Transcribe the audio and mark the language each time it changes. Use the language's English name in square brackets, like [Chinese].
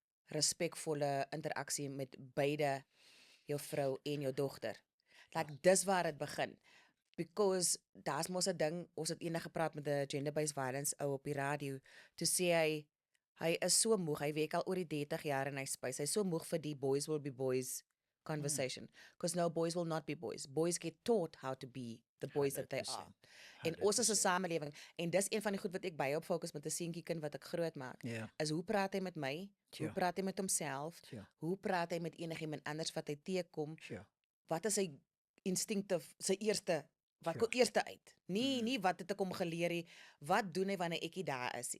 [Afrikaans] respekvolle interaksie met beide jou vrou en jou dogter. Like dis waar dit begin. [English] Because [Afrikaans] daar's mos 'n ding, ons het eendag gepraat met 'n gender-based violence ou op die radio, toe sê hy is so moeg, hy werk al oor die 30 jaar en hy spys. Hy's so moeg vir die [English] boys will be boys conversation. Because no, boys will not be boys. Boys get taught how to be the boys that they are. 100%. [Afrikaans] En ons is 'n samelewing en dis een van die goed wat ek baie op fokus met 'n seentjie kind wat ek groot maak. Ja. Is hoe praat hy met my? Hoe [English] Sure. [Afrikaans] praat hy met homself? [English] Sure. [Afrikaans] Hoe praat hy met enigiemand anders wat hy teekom? [English] Sure. [Afrikaans] Wat is sy instinctief, sy eerste wat [English] Sure. [Afrikaans] kom eerste uit? Nie wat het ek hom geleer nie. Wat doen hy wanneer ek nie daar is?